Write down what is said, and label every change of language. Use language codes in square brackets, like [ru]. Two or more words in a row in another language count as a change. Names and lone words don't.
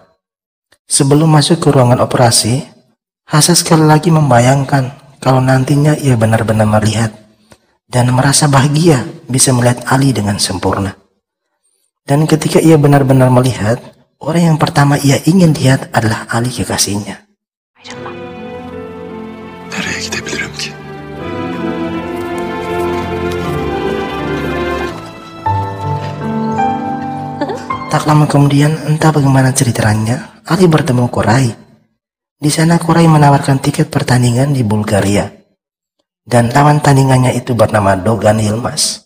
[id] Sebelum masuk ke ruangan operasi, Hasan sekali lagi membayangkan kalau nantinya ia benar-benar melihat dan merasa bahagia bisa melihat Ali dengan sempurna. Dan ketika ia benar-benar melihat, orang yang pertama ia ingin lihat adalah Ali kekasihnya. [tr] Nereye gidebilirim ki? [id] Tak lama kemudian, entah bagaimana ceritanya, Ali bertemu Qurai. Di sana Qurai menawarkan tiket pertandingan di Bulgaria. Dan lawan tandingannya itu bernama Dogan Yilmaz.